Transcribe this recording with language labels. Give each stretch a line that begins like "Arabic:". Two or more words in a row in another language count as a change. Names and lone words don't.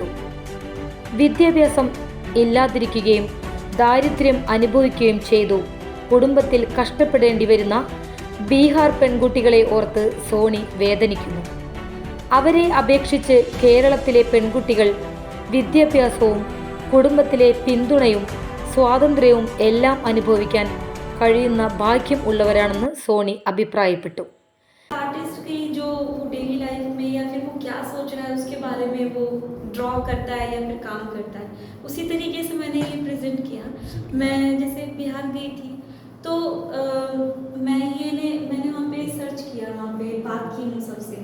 Malayalam: വിദ്യാഭ്യാസം ഇല്ലാതിരിക്കുകയും ദാരിദ്ര്യം അനുഭവിക്കുകയും ചെയ്തു കുടുംബത്തിൽ കഷ്ടപ്പെടേണ്ടി വരുന്ന ബീഹാർ പെൺകുട്ടികളെ ഓർത്ത് സോണി വേദനിക്കുന്നു. അവരെ അപേക്ഷിച്ച് കേരളത്തിലെ പെൺകുട്ടികൾ വിദ്യാഭ്യാസവും കുടുംബത്തിലെ പിന്തുണയും സ്വാതന്ത്ര്യവും എല്ലാം അനുഭവിക്കാൻ കഴിയുന്ന ഭാഗ്യം ഉള്ളവരാണെന്ന് സോണി അഭിപ്രായപ്പെട്ടു.
Hindi: आर्टिस्ट की जो
English: daily life
Hindi: में या फिर वो क्या सोच रहा है उसके बारे में वो ड्रॉ करता है या फिर काम करता है, उसी तरीके से मैंने ये प्रेजेंट किया. मैं जैसे बिहार गई थी तो मैंने वहाँ पे सर्च किया, वहाँ पे बात की उन सबसे.